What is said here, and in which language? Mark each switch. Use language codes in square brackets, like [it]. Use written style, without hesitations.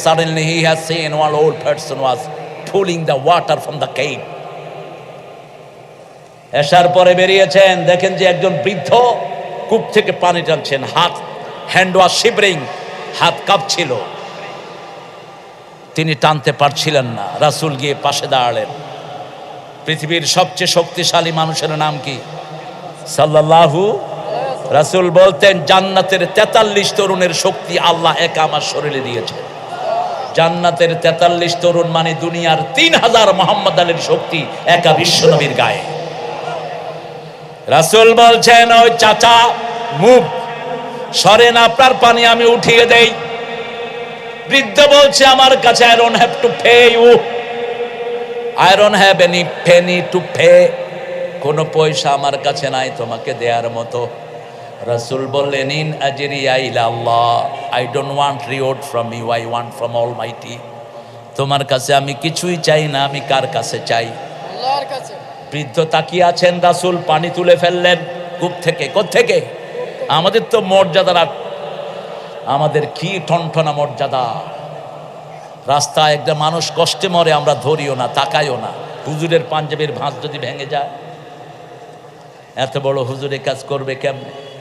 [en] Suddenly he has seen one old person was pulling the water from the cave. [bn] এসার পরে বেরিয়েছেন, দেখেন যে একজন বৃদ্ধ কূপ থেকে পানি টানছেন। [en] hand was shivering, [bn] হাত কাঁপছিল, তিনি টানতে পারছিলেন না। রাসূল গিয়ে পাশে দাঁড়ালেন। পৃথিবীর সবচেয়ে শক্তিশালী মানুষের নাম কি? সাল্লাল্লাহু। রাসূল বলতেন জান্নাতের 43 তরুণের শক্তি আল্লাহ একা আমার শরীরে দিয়েছে। জান্নাতের 43 তরুণ মানে দুনিয়ার 3000 মুহাম্মদ আলীর শক্তি একা বিশ্বনবীর গায়ে। রাসূল বলছেন ওই চাচা মুভ, সরেন, আপনার পানি আমি উঠিয়ে দেই। বৃদ্ধ বলছে আমার কাছে [en] I don't have to pay [bn] you, I don't have any penny to pay, কোনো পয়সা আমার কাছে নাই তোমাকে দেওয়ার মতো। রাসূল বললেন [ar] ইন আজরিয়া ইলা আল্লাহ, [en] I don't want reward from you, I want from Almighty। [bn] তোমার কাছে আমি কিছুই চাই না, আমি কার কাছে চাই? আল্লাহর কাছে। বৃদ্ধ তাকিয়ে আছেন। রাসূল পানি তুলে ফেললেন কূপ থেকে। কোত্থেকে? আমাদের তো মর্যাদা, আমাদের কি ঠনঠনা মর্যাদা। রাস্তায় একটা মানুষ কষ্টে মরে, আমরা ধরিও না, তাকাইও না। হুজুরের পাঞ্জাবির ভাঁজ যদি ভেঙে যায়, এত বড় হুজুরের কাজ করবে কেমনে?